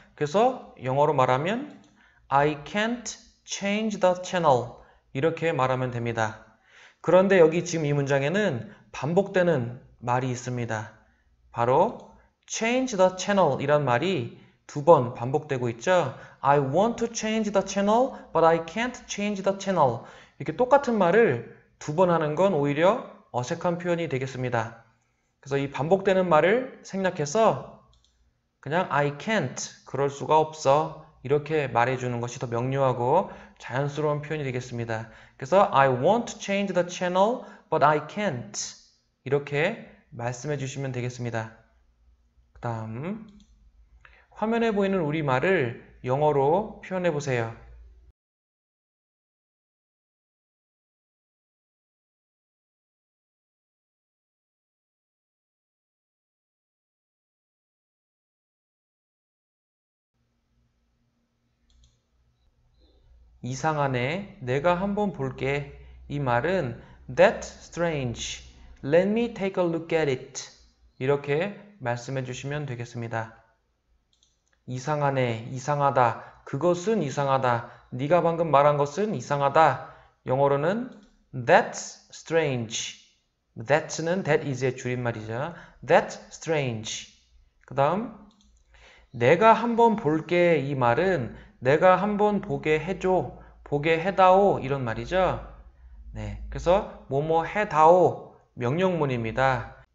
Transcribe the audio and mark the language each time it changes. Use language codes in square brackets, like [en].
[ko] 그래서 영어로 말하면 [en] I can't change the channel [ko] 이렇게 말하면 됩니다. 그런데 여기 지금 이 문장에는 반복되는 말이 있습니다. 바로 [en] change the channel [ko] 이란 말이 두 번 반복되고 있죠. [en] I want to change the channel, but I can't change the channel. [ko] 이렇게 똑같은 말을 두 번 하는 건 오히려 어색한 표현이 되겠습니다. 그래서 이 반복되는 말을 생략해서 그냥 [en] I can't, [ko] 그럴 수가 없어 이렇게 말해주는 것이 더 명료하고 자연스러운 표현이 되겠습니다. 그래서 [en] I want to change the channel, but I can't [ko] 이렇게 말씀해 주시면 되겠습니다. 그 다음 화면에 보이는 우리말을 영어로 표현해 보세요. 이상하네. 내가 한번 볼게. 이 말은 [en] That's strange. Let me take a look at it. [ko] 이렇게 말씀해 주시면 되겠습니다. 이상하네, 이상하다. 그것은 이상하다. 네가 방금 말한 것은 이상하다. 영어로는 [en] That's strange. [ko] That'는 [en] that is [ko] 의 줄임말이죠. [en] That's strange. [ko] 그 다음 내가 한번 볼게. 이 말은 내가 한번 보게 해줘, 보게 해다오 이런 말이죠. 네, 그래서 뭐뭐 해다오 명령문입니다.